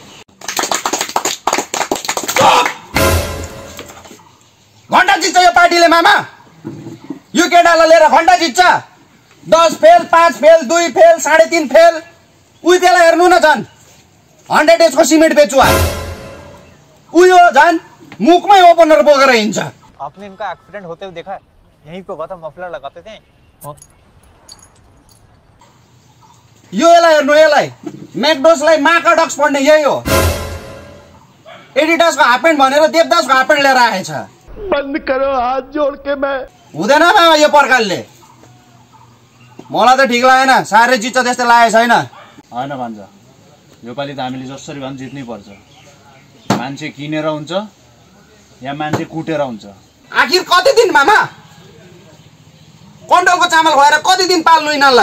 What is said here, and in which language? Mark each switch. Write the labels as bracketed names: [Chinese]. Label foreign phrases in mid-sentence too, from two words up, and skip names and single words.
[Nepali] घण्टा जित्छ यो पार्टीले मामा। यो केटालाई लिएर घण्टा जित्छ। 10 फेल, 5 फेल, 2 फेल, 3.5 फेल। उही त्यसलाई हेर्नु न झन् 100 डेजको सिमेन्ट बेचुवा। उयो झन् मुखमै ओपनर बोकेर हिँड्छ। [Hindi] आपने इनका एक्सीडेंट होते हुए देखा है? यहीं पे हुआ था, मफलर लगाते थे। [Nepali] यो यसलाई हेर्नु, यसलाई मैकडोसलाई माकाडक्स पढ्ने यही हो। एडिडासको [English] half pant [Nepali] भनेर देवदासको [English] half pant [Nepali] लिएर आएछ। [Hindi] बन्द करो हाथ जोड़ के। मैं [Nepali] हुँदैन बाबा यो प्रकारले। मलाई त ठिक लागेन, साह्रै जित्छ त्यस्तो लागेको छैन। होइन भान्जा, योपालि त हामीले जसरी भए पनि जित्नै पर्छ। मान्छे किनेर हुन्छ या मान्छे कुटेर हुन्छ। आखिर कति दिन मामा? कन्ट्रोलको चामल खुवाएर कति दिन पाल्नु यिनीहरूलाई?